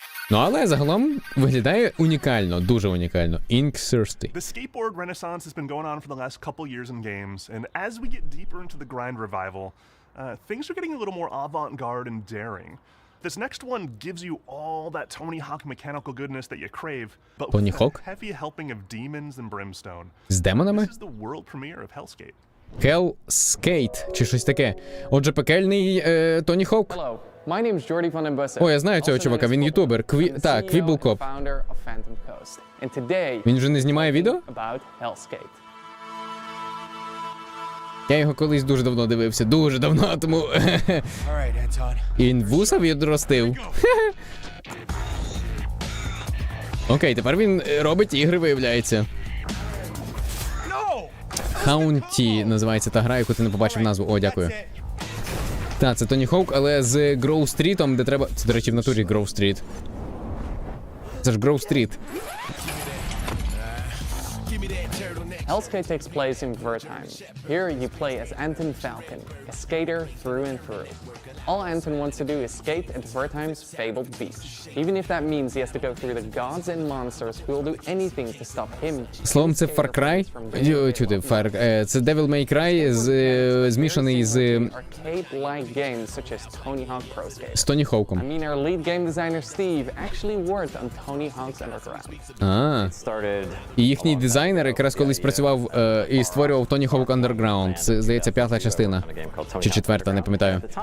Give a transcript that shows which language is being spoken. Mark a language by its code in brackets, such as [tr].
[uk] Ну, але загалом виглядає унікально, дуже унікально. [en] Ink Thirsty. The skateboard renaissance has been going on for the last couple years in games, and as we get deeper into the grind revival, things are getting a little more avant-garde and daring. This next one gives you all that Tony Hawk mechanical goodness that you crave, but with a heavy helping of demons and brimstone. [uk] З демонами? [en] This is the world premiere of Hellskate. [uk] Hellskate, чи щось таке. Отже, пекельний Тоні Хоук. [en] My name's Jordi van den Bussen. [uk] О, я знаю цього чувака, він ютубер. Так, Квіблкоп. Він вже не знімає відео? Я його колись дуже давно дивився, дуже давно, тому... Він вуса відростив. Окей, тепер він робить ігри, виявляється. Хаунті називається та гра, яку ти не побачив назву. О, дякую. Так, це Тоні Хоук, але з Гроу-стрітом, де треба... Це, до речі, в натурі Гроу-стріт. Це ж Гроу-стріт. [en] Hellskate takes place in Wertheim. Here you play as Anton Falcon, a skater through and through. All Anton wants to do is skate at Wertheim's fabled beach. Even if that means he has to go through the gods and monsters who will do anything to stop him. [uk] Словом, це Far Cry? Чути, це Devil May Cry змішаний з... [en] Arcade-like games such as Tony Hawk Pro Skate. [uk] З Тоні Хоуком. [en] I mean, our lead game designer Steve actually worked on Tony Hawk's Underground. [uk] І їхній дизайнер якраз колись працював і створював Tony Hawk Underground. Це, здається, 5-та частина. Чи 4-та, не пам'ятаю.